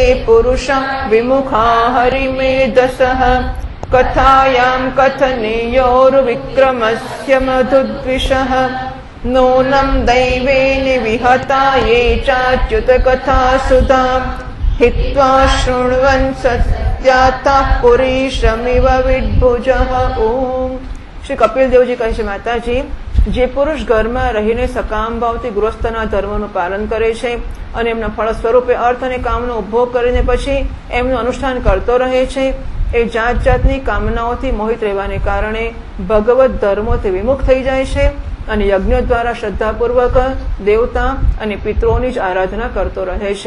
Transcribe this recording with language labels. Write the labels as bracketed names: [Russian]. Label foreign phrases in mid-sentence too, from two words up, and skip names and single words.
[Sanskrit] पुरुषं विमुखा हरिमेधसः कथायां कथनीयोर्विक्रमस्य मधुद्विषः नूनं दैवेन विहता ये चाच्युतकथा सुधा हित्वा शृण्वन् सत्यातः पुरीशमिव विड्भुजः ओम। [Gujarati] શ્રી કપિલદેવજી કહે છે, માતાજી, જે પુરુષ ઘરમાં રહીને સકામ ભાવથી ગૃહસ્થના ધર્મનું પાલન કરે છે અને એમના ફળ સ્વરૂપે અર્થ અને કામનો ઉપભોગ કરીને પછી એમનું અનુષ્ઠાન કરતો રહે છે, એ જાત જાતની કામનાઓથી મોહિત રહેવાને કારણે ભગવત ધર્મોથી વિમુખ થઈ જાય છે અને યજ્ઞો દ્વારા શ્રદ્ધાપૂર્વક દેવતા અને પિતૃઓની જ આરાધના કરતો રહે છે.